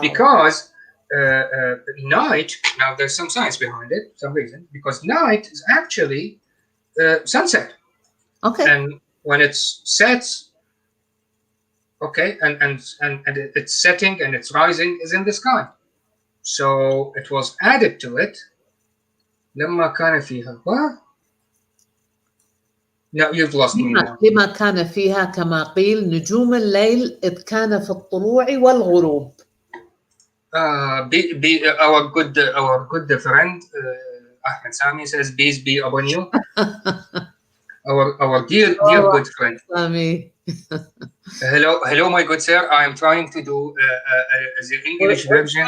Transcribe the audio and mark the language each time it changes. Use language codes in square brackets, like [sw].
[en] because night, now there's some science behind it, some reason, because night is actually sunset. Okay. And when it sets, okay, and it's setting and it's rising is in the sky. So it was added to it [ar] لما كان فيها. [en] What? No, you've lost me now. [ar] لما كان فيها كما قيل نجوم الليل إذ كان في الطلوع والغروب. [en] Our good friend Ahmed Sami says, "Peace be upon you." Our dear good friend. Sami. Hello, my good sir. I am trying to do the English version